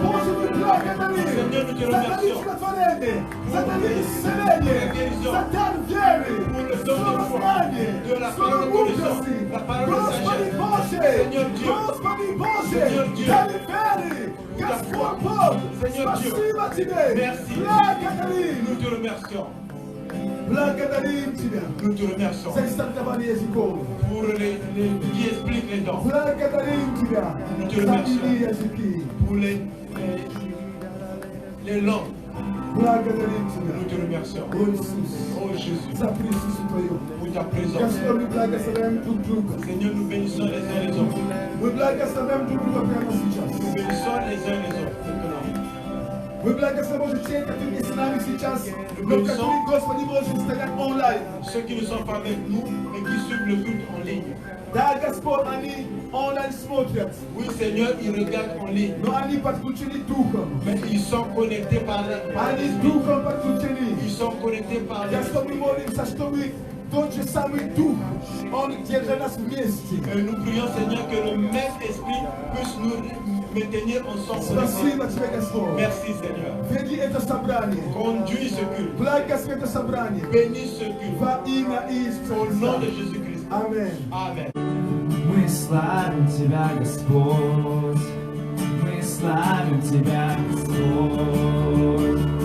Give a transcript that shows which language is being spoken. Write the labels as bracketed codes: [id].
[ru] Боже, мы благодарим. За дары благотворения, за дары исцеления, за дар веры, слово знания, слово мудрости. Господи Боже, Господи Боже, дары веры, Господь Бог, спасибо тебе. Благодарим. [fr] Nous te remercions. [ru] Благодарим тебя [fr] Nous te remercions [ru] за истолкование языков. [fr] pour les qui expliquent les dons, [ru] Благодарим тебя [fr] Nous te [ru] за [fr] remercions. [ru] иные языки. [fr] pour les les langues. [ru] Благодарим [fr] Nous [ru] Тебя. [fr] te remercions. [ru] О Иисус, [fr] Oh Jésus, [ru] за присутствие Твое. [fr] pour ta présence. [ru] Господь, мы благословляем друг друга. [fr] Seigneur, nous bénissons les uns les autres. [ru] Мы благословляем друг друга прямо сейчас. [fr] Nous bénissons les uns les autres maintenant. [ru] Мы благословим уже тех, которые с нами сейчас, но которые, Господи, можем стоять онлайн. [fr] Ceux qui ne sont pas avec nous, mais qui suivent le culte en ligne. [ru] Да, Господь, они онлайн смотрят, [fr] Oui, Seigneur, ils regardent en ligne, [ru] но они подключены духом. [fr] mais ils sont connectés par [ru] Они с [fr] l'esprit. [ru] духом подключены. [fr] Ils sont connectés par l'esprit. [ru] Господь, мы молимся, чтобы тот же самый дух, он держит нас вместе. [fr] Et nous prions, Seigneur, que le même esprit puisse nous maintenir ensemble. [ru] Спасибо Тебе, Господь. [fr] Merci, Seigneur. [ru] Веди это собрание. [fr] Conduis ce culte. [ru] Благослови это собрание. [fr] Bénis ce culte. [ru] Во имя Иисуса [fr] Au nom de [ru] Христа. [fr] Jésus-Christ. [ru] Аминь. [fr] Amen. [ru] Мы славим Тебя, Господь, мы славим Тебя, Господь.